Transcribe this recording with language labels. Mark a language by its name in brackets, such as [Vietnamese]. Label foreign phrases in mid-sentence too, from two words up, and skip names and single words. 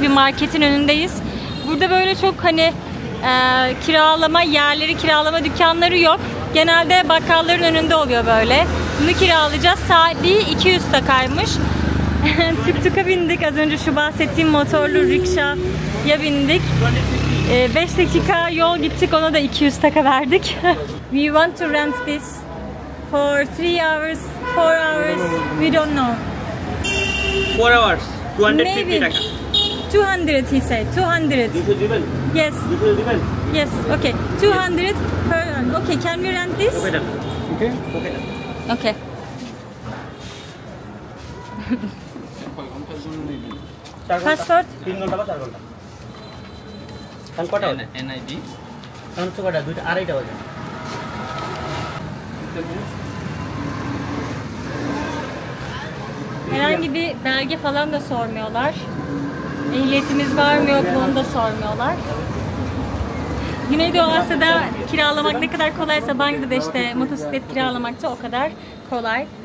[Turkish] Bir marketin önündeyiz. Burada böyle çok hani kiralama yerleri, kiralama dükkanları yok. Genelde bakkalların önünde oluyor böyle. Bunu kiralayacağız. Saatliği 200 takaymış. Tuk-tuk'a bindik. Az önce şu bahsettiğim motorlu rikşaya bindik. 5 dakika yol gittik. Ona da 200 taka verdik. [English] We want to rent this for 3 hours, 4 hours. We don't know. 4 hours, 250 Maybe. taka. 200 he said. 200. Yes. Yes. Okay. 200 per hour. Okay. Can we rent this? Okay. Okay. Passport? [Bangla] 3 ঘন্টা বা 4 ঘন্টা এখন কটা হবে NID এখন তো কটা 2টা 2:30 বাজে [Turkish] Herhangi bir belge falan da sormuyorlar. Ehliyetimiz var mı yok mu onu da sormuyorlar. Güneydoğu Asya'da kiralamak ne kadar kolaysa Bangladeş'te motosiklet kiralamak da o kadar kolay.